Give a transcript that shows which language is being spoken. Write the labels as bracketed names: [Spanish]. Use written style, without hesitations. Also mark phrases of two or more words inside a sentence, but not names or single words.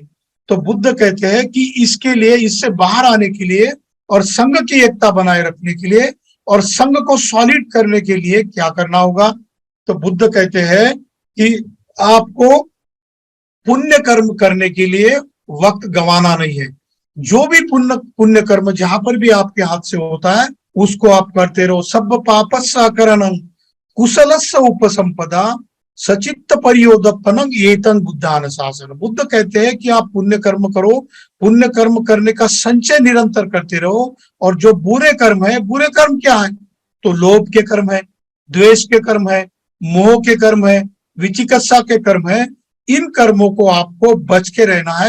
[Hindi] तो बुद्ध कहते हैं कि इसके लिए, इससे बाहर आने के लिए और संघ की एकता बनाए रखने के लिए और संघ को सॉलिड करने के लिए क्या करना होगा। तो बुद्ध कहते हैं कि आपको पुण्य कर्म करने के लिए वक्त गंवाना नहीं है। जो भी पुण्य कर्म जहां पर भी आपके हाथ से होता है उसको आप करते रहो। [Pali] सब पापस्य अकरणं कुशलस्य उपसंपदा सचित्त परियोदपनम एतं बुद्धानुशासन। [Hindi] बुद्ध कहते हैं कि आप पुण्य कर्म करो, पुण्य कर्म करने का संचय निरंतर करते रहो, और जो बुरे कर्म है, बुरे कर्म क्या है, तो लोभ के कर्म है, द्वेष के कर्म है, मोह के कर्म है, विचिकित्सा के कर्म है, इन कर्मों को आपको बच के रहना है।